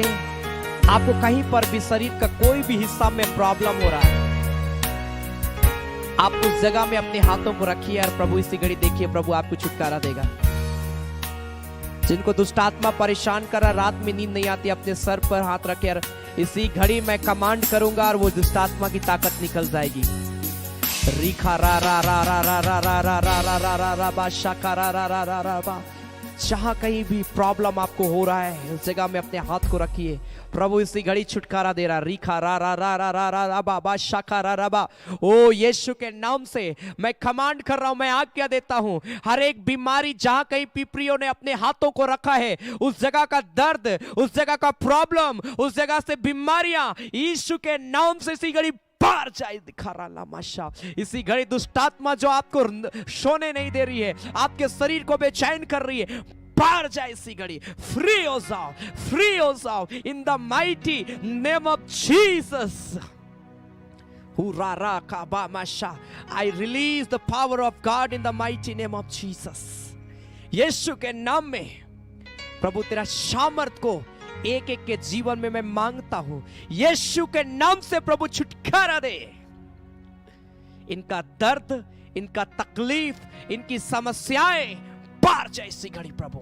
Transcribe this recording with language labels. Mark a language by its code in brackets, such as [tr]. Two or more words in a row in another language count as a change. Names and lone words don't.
[hi] आपको कहीं पर भी शरीर का कोई भी हिस्सा में प्रॉब्लम हो रहा है, आप उस जगह में अपने हाथों को रखिए और प्रभु इसी घड़ी देखिए प्रभु आपको छुटकारा देगा। जिनको दुष्ट आत्मा परेशान कर रहा, रात में नींद नहीं आती, अपने सर पर हाथ रखे और इसी घड़ी मैं कमांड करूंगा और वो दुष्ट आत्मा की ताकत निकल जाएगी। रिखा रा रा रा रा रा रा रा रा रा रा रा रा रा बा शाका रा रा रा रा रा बा। जहां कहीं भी प्रॉब्लम आपको हो रहा है उस जगह में अपने हाथ को रखिए, प्रभु इसी घड़ी छुटकारा दे रहा। रिखा रा रा रा रा रा रा रा बा बा शाका रा रा बा। ओ यीशु के नाम से मैं कमांड कर रहा हूं, मैं आज्ञा देता हूं, हर एक बीमारी जहां कहीं पिपरियों ने अपने हाथों को रखा है, उस जगह का दर्द, उस जगह का प्रॉब्लम, उस जगह से बीमारियां यीशु के नाम से इसी घड़ी बाहर जाए। दिखा रहा लामाशा, इसी घड़ी दुष्टात्मा जो आपको सोने नहीं दे रही है, आपके शरीर को बेचैन कर रही है, बाहर जाए इसी घड़ी। फ्री हो जाओ, फ्री हो जाओ [en] in the mighty name of Jesus. I release the power of God in the mighty name of Jesus. [hi] यीशु के नाम में प्रभु तेरा सामर्थ को एक एक के जीवन में मैं मांगता हूं, यीशु के नाम से प्रभु छुटकारा दे। इनका दर्द, इनका तकलीफ, इनकी समस्याएं पार जाए इसी घड़ी प्रभु।